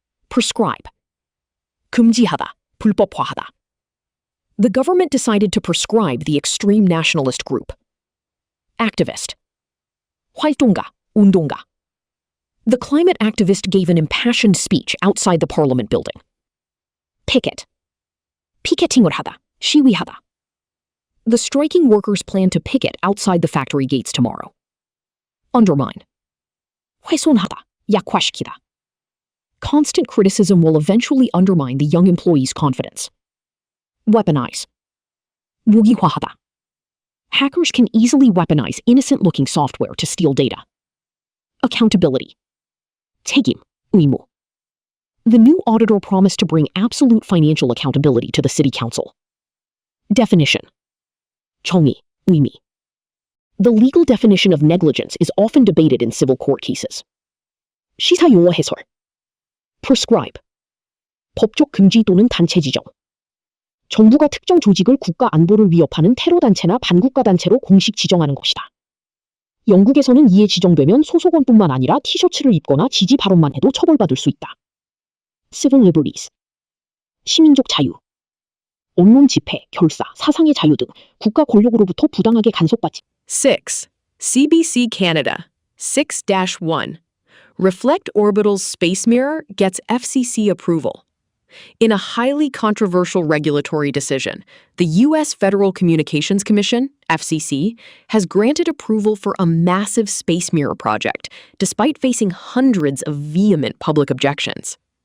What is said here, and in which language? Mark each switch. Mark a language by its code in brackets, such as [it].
[en] Prescribe. [ko] 금지하다, 불법화하다. [en] The government decided to prescribe the extreme nationalist group. Activist. [ko] 활동가, 운동가. [en] The climate activist gave an impassioned speech outside the parliament building. Picket. [ko] 피켓팅을 하다, 시위하다. [en] The striking workers plan to picket outside the factory gates tomorrow. Undermine. [ko] 훼손하다, 약화시키다. [en] Constant criticism will eventually undermine the young employee's confidence. Weaponize. [ko] 무기화하다. [en] Hackers can easily weaponize innocent-looking software to steal data. Accountability. [ko] 책임, 의무. [en] The new auditor promised to bring absolute financial accountability to the city council. Definition. [ko] 정의, 의미. [en] The legal definition of negligence is often debated in civil court cases. [ko] 시사 용어 해설. [en] Prescribe. [ko] 법적 금지 또는 단체 지정. 정부가 특정 조직을 국가 안보를 위협하는 테러 단체나 반국가 단체로 공식 지정하는 것이다. 영국에서는 이에 지정되면 소속원뿐만 아니라 티셔츠를 입거나 지지 발언만 해도 처벌받을 수 있다. [en] Civil liberties. [ko] 시민적 자유. 언론 집회, 결사, 사상의 자유 등 국가 권력으로부터 부당하게 간섭받지. 6. CBC Canada 6-1. [en] Reflect Orbital's space mirror gets FCC approval. In a highly controversial regulatory decision, the U.S. Federal Communications Commission, FCC, has granted approval for a massive space mirror project, despite facing hundreds of vehement public objections.